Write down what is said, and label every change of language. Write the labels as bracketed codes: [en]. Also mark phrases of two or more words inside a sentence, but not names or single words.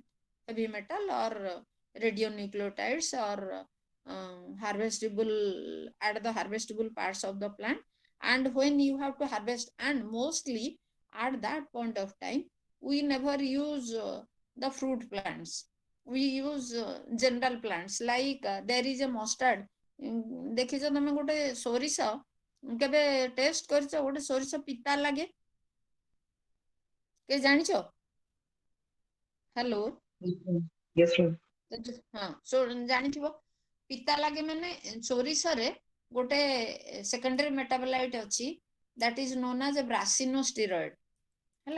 [en] Heavy metal or radionucleotides or harvestable at the harvestable parts of the plant. And when you have to harvest, and mostly at that point of time, we never use the fruit plants, we use general plants like there is a mustard. [or] ଦେଖିଛ ତମେ ଗୋଟେ ସୋରିଷ କେବେ ଟେଷ୍ଟ କରିଛ? ଗୋଟେ ସୋରିଷ ପିତା ଲାଗେ, କେ ଜାଣିଛ? ହ୍ୟାଲୋ। [en] Yes, ma'am. [or] ହଁ ଜାଣିଥିବ, ପିତା ଲାଗେ ମାନେ ସୋରିଷରେ ଗୋଟେ [en] secondary metabolite [or] ଅଛି, [en] that is known as brassinosteroid [or] ହେଲା।